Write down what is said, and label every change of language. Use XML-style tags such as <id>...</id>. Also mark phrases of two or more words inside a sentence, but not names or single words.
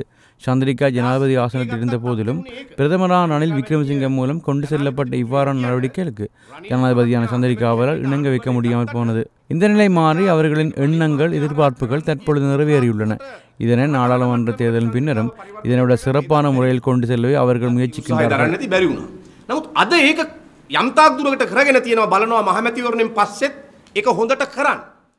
<ta>சந்திரிகா ஜனாதிபதி ஆசனத்தில் இருந்த போதிலும் பிரதமரான ரணில் விக்ரமசிங்க மூலம் கொண்டு செல்லப்பட்ட இவ்வாறான நடவடிக்கைகளுக்கு ஜனாதிபதியான சந்திரிகாவால் இணங்க வைக்க முடியாமல் போனது. இந்த நிலை மாறி அவர்களின் எண்ணங்கள், எதிர்பார்ப்புகள் தற்பொழுது நிறைவேறியுள்ளன. இதனை நாடாளுமன்ற தேர்தலின் பின்னரும் இதனோட சிறப்பான முறையில் கொண்டு செல்லவே அவர்கள் முயற்சிக்கின்றனர்.</ta> <si>නමුත් අද ඒක යම්තාක් දුරකට කරගෙන තියෙනවා බලනවා මහමැතිවරණයෙන් පස්සෙත් ඒක හොඳට කරන්න</si>